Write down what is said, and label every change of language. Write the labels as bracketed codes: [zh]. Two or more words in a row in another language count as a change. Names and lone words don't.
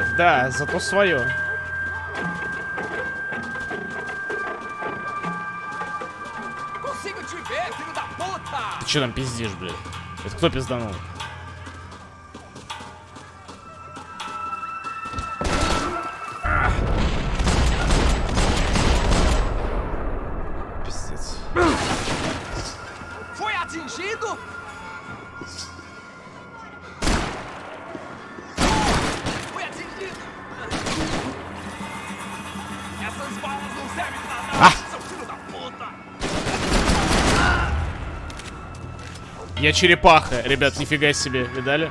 [ru] Да, зато свое. Ты че там пиздишь, блядь? Это кто пизданул? Пиздец. [pt] Foi atingido? Foi atingido! Essas balas não servem pra nada, seu filho da puta! [ru] Я черепаха, ребят, нифига себе, видали?